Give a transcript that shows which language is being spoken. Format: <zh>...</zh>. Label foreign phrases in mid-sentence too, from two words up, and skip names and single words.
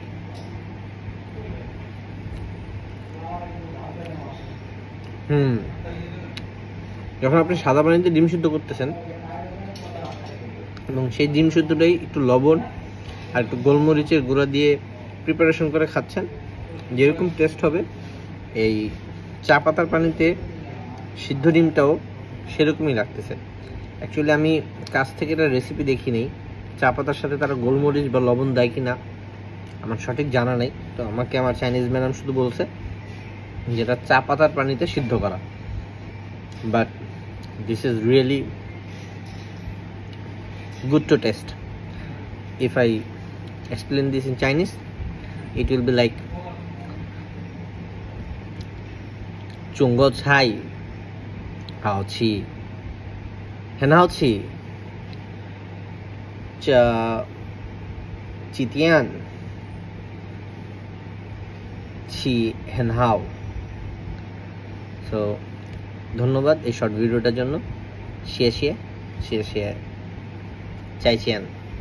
<bn>যখন আপনি সাদা পানিতে ডিম সিদ্ধ করতেছেন এবং সেই ডিম সিদ্ধটাই একটু লবণ আর একটু গোলমরিচের গুঁড়া দিয়ে প্রিপারেশন করে খাচ্ছেন, যেরকম টেস্ট হবে এই চা পাতার পানিতে সিদ্ধ ডিমটাও সেরকমই লাগতেছে। অ্যাকচুয়ালি আমি কাছ থেকে এটা রেসিপি দেখি নেই, চা পাতার সাথে তারা গোলমরিচ বা লবণ দেয় কি না আমার সঠিক জানা নেই। তো আমাকে আমার চাইনিজ ম্যাডাম শুধু বলছে যেটা চা পাতার পানিতে সিদ্ধ করা,</bn> <en>but this is really good to taste. If I explain this in Chinese, it will be like</en> <zh>中国菜好吃，很好吃，这几天吃很好。So</zh> <bn>ধন্যবাদ এই শর্ট ভিডিওটার জন্য।</bn> <zh>谢谢再见。</zh>